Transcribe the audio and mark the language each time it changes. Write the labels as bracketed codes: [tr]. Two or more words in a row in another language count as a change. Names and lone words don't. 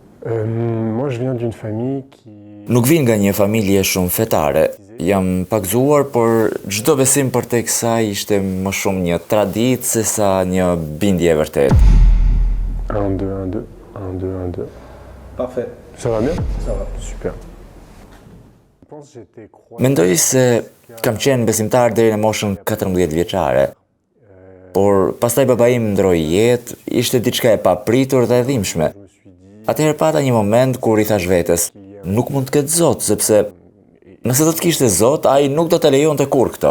[fr] Moi, je viens d'une famille qui... [sq] Nuk vin nga një familje shumë fetare. Jam pak gëzuar, por çdo besim përtek saj ishte më shumë një traditë se sa një bindje e vërtetë. 1, 2, 1, 2, 1, 2, 1, 2. [fr] Parfait. Ça va bien? Ça va. Super. [sq] Mendoj se kam qenë besimtar deri në moshën 14 vjeçare. Por pastaj baba im ndroi jetë, ishte diçka e papritur dhe e dhimbshme. Atëherë pata një moment kur i thash vetes, nuk mund të ketë Zot, sepse nëse do të kishte Zot, ai nuk do të lejonte kurrë këto.